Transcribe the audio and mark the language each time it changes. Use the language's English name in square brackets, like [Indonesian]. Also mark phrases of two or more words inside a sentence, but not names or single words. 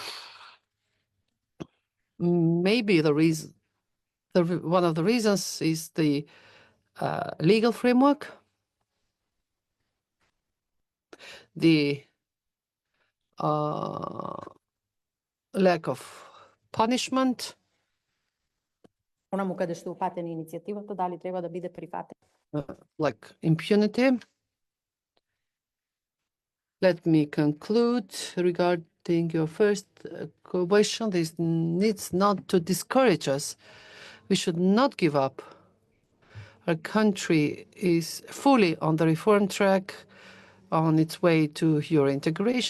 [English] Maybe one of the reasons is the legal framework, the lack of punishment, [Macedonian] Онаму каде што упатена иницијативата, дали треба да биде прифатена? [English] Like impunity. Let me conclude regarding your first question. This needs not to discourage us. We should not give up. Our country is fully on the reform track, on its way to Euro integration.